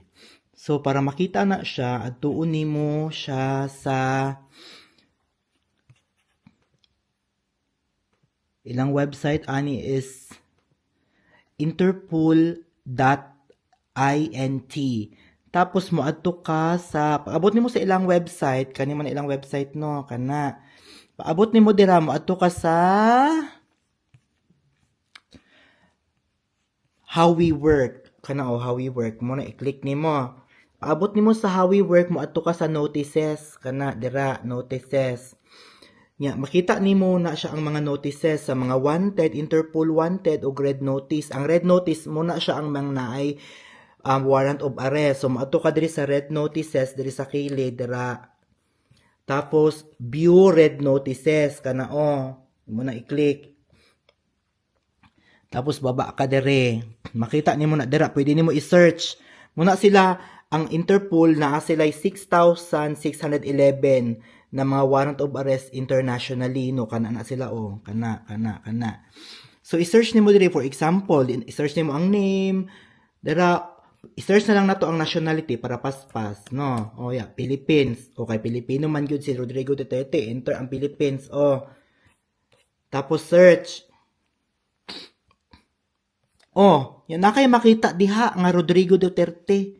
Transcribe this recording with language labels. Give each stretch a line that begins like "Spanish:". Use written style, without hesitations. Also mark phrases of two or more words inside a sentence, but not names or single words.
Cebuano: So, para makita na siya, adtuon nimo siya sa ilang website ani is interpol.int. Tapos moadto ka sa paabot nimo sa ilang website, kani man ilang website no, kana. Paabot nimo dira moadto ka sa How We Work. Kana How We Work mo na i-click nimo. Paabot nimo sa How We Work moadto ka sa notices, kana dira notices. Nya makita nimo na siya ang mga notices sa mga wanted, Interpol wanted o
English: red notice.
Cebuano: Ang red notice mo na siya ang mga naay
English: warrant of arrest.
Cebuano: So maato ka diri sa
English: red notices
Cebuano: diri sa kilid dira. Tapos
English: view red notices
Cebuano: kana mo na i-click. Tapos baba ka diri. Makita nimo na dira, pwede nimo i-search. Muna sila ang Interpol na sila 6,611 na mga
English: warrant of arrest internationally
Cebuano: no kana na sila kana. So i-search nimo diri, for example, i-search nimo ang name dira. I-search na lang nato ang nationality para paspas, no? Philippines. Okay, Pilipino man gyud si Rodrigo Duterte. Enter ang Philippines, Tapos search. Yan na kayo makita diha nga Rodrigo Duterte.